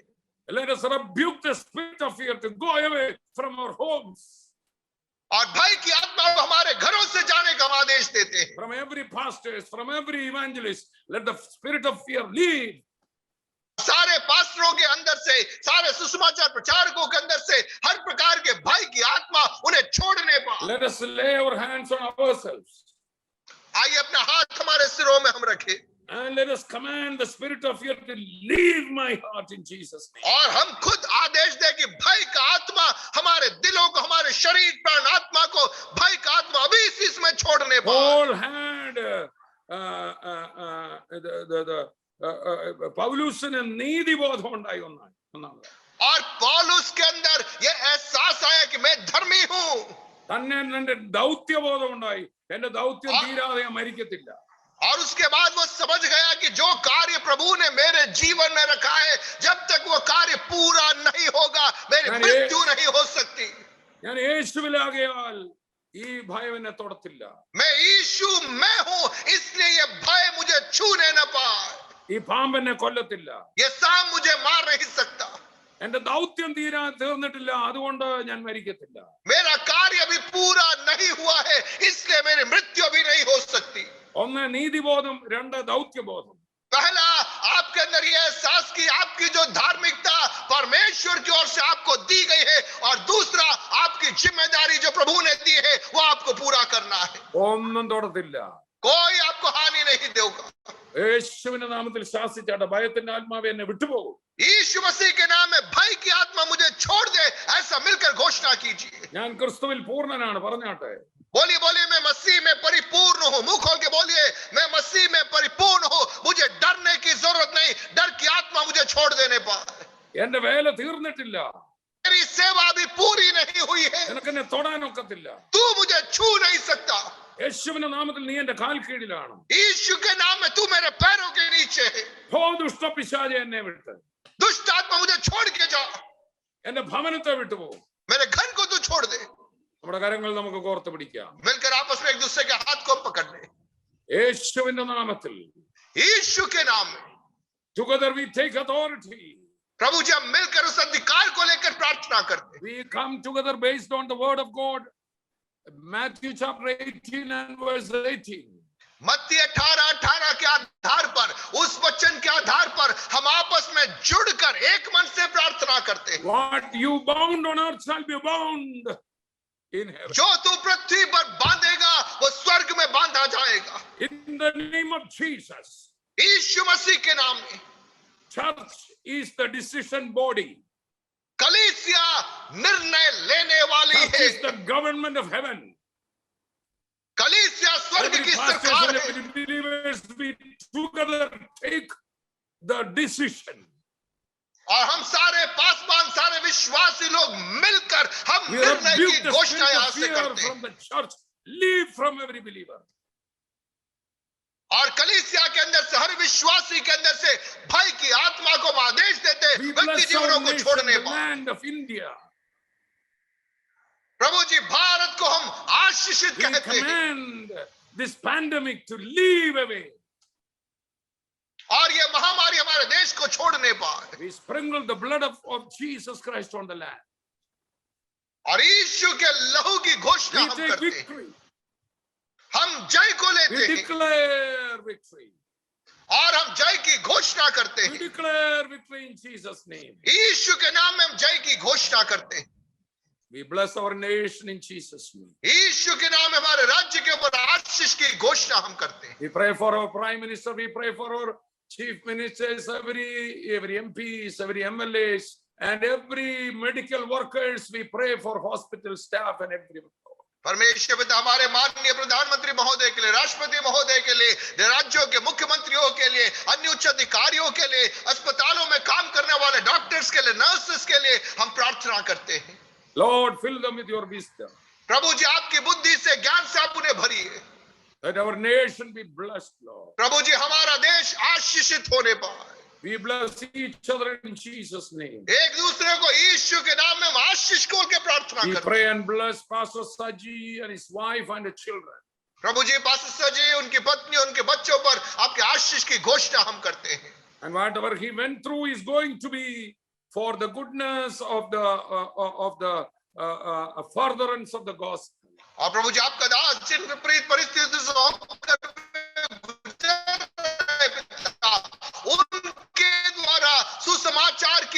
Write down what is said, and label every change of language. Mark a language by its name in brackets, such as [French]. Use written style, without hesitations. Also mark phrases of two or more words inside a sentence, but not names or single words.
[English] Let us rebuke the spirit of fear to go away from our homes. [Hindi] और भय की आत्मा को हमारे घरों से जाने का हम आदेश देते हैं. [English] From every pastor, from every evangelist, let the spirit of fear leave. [Hindi] सारे पास्टरों के अंदर से, सारे सुसमाचार प्रचारकों के अंदर से हर प्रकार के भय की आत्मा उन्हें छोड़ने पाए. [English] Let us lay our hands on ourselves. [Hindi] आइए अपना हाथ हमारे सिरों में हम रखें. [English] And let us command the spirit of fear to leave my heart in Jesus' name. [Hindi] और हम खुद आदेश दें कि भय का आत्मा हमारे दिलों को, हमारे शरीर प्राण आत्मा को भय का आत्मा अभी इसमें छोड़ने पाए। [English] Paul had [Malayalam] പൗലൂസിന് നീതിബോധം ഉണ്ടായി ഒന്നാണ്. [Hindi] और पौलुस के अंदर ये एहसास आया कि मैं धर्मी हूं। [Malayalam] തന്നെ എന്റെ ദൗത്യബോധം ഉണ്ടായി. എന്റെ ദൗത്യം തീരാതെ ഞാൻ മരിക്കത്തില്ല. [Hindi] और उसके बाद वो समझ गया कि जो कार्य प्रभु ने मेरे जीवन में रखा है, जब तक वो कार्य पूरा नहीं होगा मेरी मृत्यु नहीं हो सकती। [Malayalam] ഞാൻ യേശുവിലാകയാൽ ഈ ഭയം എന്നെ തൊടത്തില്ല. [Hindi] मैं यीशु में हूं, इसलिए ये भय मुझे छूने न पाए। [Malayalam] ഈ പാമ്പ് എന്നെ കൊല്ലത്തില്ല. [Hindi] ये सांप मुझे मार नहीं सकता। [Malayalam] എന്റെ ദൗത്യം തീർന്നിട്ടില്ല, അതുകൊണ്ട് ഞാൻ മരിക്കത്തില്ല. [Hindi] मेरा कार्य अभी पूरा नहीं हुआ है, इसलिए मेरी मृत्यु अभी नहीं हो सकती। [Malayalam] ഒന്ന് നീതിബോധം, രണ്ട് ദൗത്യബോധം. [Hindi] पहला आपके अंदर यह एहसास की आपकी जो धार्मिकता परमेश्वर की ओर से आपको दी गई है, और दूसरा आपकी जिम्मेदारी जो प्रभु ने दी है वो आपको पूरा करना है। [Malayalam] ഒന്നും തൊടത്തില്ല. [Hindi] कोई आपको हानि नहीं देगा। [Malayalam] യേശുവിന്റെ നാമത്തിൽ ശാസിച്ചാട്ടെ, ഭയത്തിന്റെ ആത്മാവ് എന്നെ വിട്ടുപോകും. [Hindi] यीशु मसीह के नाम में भय की आत्मा मुझे छोड़ दे, ऐसा मिलकर घोषणा कीजिए। [Malayalam] ഞാൻ ക്രിസ്തുവിൽ പൂർണ്ണനാണ് പറഞ്ഞാട്ടെ. [Hindi] बोलिए बोलिए, मैं मसीह में परिपूर्ण हूं। मुंह खोल के बोलिए, मैं मसीह में परिपूर्ण हूं, मुझे डरने की जरूरत नहीं। डर की आत्मा मुझे छोड़ देने पाए। [Malayalam] എന്റെ വേല തീർന്നിട്ടില്ല, [Hindi] मेरी सेवा अभी पूरी नहीं हुई है, [Malayalam] നിനക്കെന്നെ തൊടാനൊക്കത്തില്ല. [Hindi] तू मुझे छू नहीं सकता। [Malayalam] യേശുവിന്റെ നാമത്തിൽ നീ എന്റെ കാൽ കീഴിലാണ്. [Hindi] यीशु के नाम में तू मेरे पैरों के नीचे है। [Malayalam] ഹോ ദുഷ്ടപിശാചേ, എന്നെ വിട്ട് [Hindi] दुष्ट आत्मा मुझे छोड़ के जा, [Malayalam] എന്റെ ഭവനത്തെ വിട്ടുപോകും. [Hindi] मेरे घर को तू छोड़ दे। [Malayalam] നമ്മുടെ കരങ്ങൾ നമുക്ക് കോർത്ത് പിടിക്കാം. [Hindi] मिलकर आपस में एक दूसरे के हाथ को पकड़ ले। [Malayalam] യേശുവിന്റെ നാമത്തിൽ [Hindi] यीशु के नाम में [English] together we take authority. [Hindi] प्रभु जी, हम मिलकर उस अधिकार को लेकर प्रार्थना करते हैं। [English] We come together based on the word of God. Matthew chapter 18 and verse 18. [Hindi] मत्ती 18:18 के आधार पर, उस वचन के आधार पर हम आपस में जुड़कर एक मन से प्रार्थना करते हैं। [English] What you bound on earth shall be bound in heaven. [Hindi] जो तू पृथ्वी पर बांधेगा वो स्वर्ग में बांधा जाएगा। [English] In the name of Jesus. [Hindi] यीशु मसीह के नाम में। [English] Church is the decision body. [Hindi] कलीसिया निर्णय लेने वाली [English] Church [Hindi] है। [English] is the government of heaven. [Hindi] कलीसिया स्वर्ग [English] Every [Hindi] की [English] pastor [Hindi] सरकार [English] and [Hindi] है। [English] every believers we together take the decision. [Hindi] और हम सारे पासवान, सारे विश्वासी लोग मिलकर हम [English] We [Hindi] निर्णय की [English] rebuke the [Hindi] घोषणा [English] spirit [Hindi] यहाँ [English] of [Hindi] से [English] fear [Hindi] करते हैं। [English] from the church. Leave from every believer. [Hindi] और कलीसिया के अंदर से, हर विश्वासी के अंदर से भय की आत्मा को हम आदेश देते हैं, [English] We [Hindi] व्यक्ति [English] bless [Hindi] जीवनों [English] our [Hindi] को [English] nation, [Hindi] छोड़ने [English] the [Hindi] पर। [English] land of India. [Hindi] प्रभु जी, भारत को हम आशीषित [English] We [Hindi] कहते हैं, [English] command this pandemic to leave away. [Hindi] और ये महामारी हमारे देश को छोड़ने पाए। [English] We sprinkle the blood of Jesus Christ on the land. [Hindi] और यीशु के लहू की घोषणा [English] We [Hindi] हम [English] take [Hindi] करते हैं। [English] victory. [Hindi] हम जय को [English] We [Hindi] लेते हैं [English] declare victory. [Hindi] और हम जय की घोषणा करते [English] We [Hindi] हैं। [English] declare victory in Jesus' name. [Hindi] यीशु के नाम में हम जय की घोषणा करते हैं। [English] We bless our nation in Jesus' name. [Hindi] यीशु के नाम में हमारे राज्य के ऊपर आशीष की घोषणा हम करते हैं। [English] We pray for our Prime Minister. We pray for our Chief Ministers, every MPs, every MLAs, and every medical workers. We pray for hospital staff and everyone. [Hindi] परमेश्वर पिता हमारे माननीय प्रधानमंत्री महोदय के लिए, राष्ट्रपति महोदय के लिए, राज्यों के मुख्यमंत्रियों के लिए, अन्य उच्च अधिकारियों के लिए, अस्पतालों में काम करने वाले डॉक्टर्स के लिए, नर्सेस के लिए हम प्रार्थना करते हैं। [English] Lord, fill them with your wisdom. [Hindi] प्रभु जी, आपकी बुद्धि से, ज्ञान से आप उन्हें भरिए। [English] Let our nation be blessed, Lord. [Hindi] प्रभु जी, हमारा देश आशीषित होने पाए। [English] We bless each other in Jesus' name. [Hindi] एक दूसरे को यीशु के नाम में हम आशीष खोल के प्रार्थना [English] We [Hindi] करते [English] pray [Hindi] हैं। [English] and bless Pastor Saji and his wife and the children. [Hindi] प्रभु जी, पास्टर जी, उनकी पत्नी, उनके बच्चों पर आपके आशीष की घोषणा हम करते हैं। [English] And whatever he went through is going to be for the goodness of the furtherance of the gospel. [Hindi] और प्रभु जी, आपका दास जिन विपरीत परिस्थितियों से होकर गुजर रहे पिता, उनके द्वारा सुसमाचार की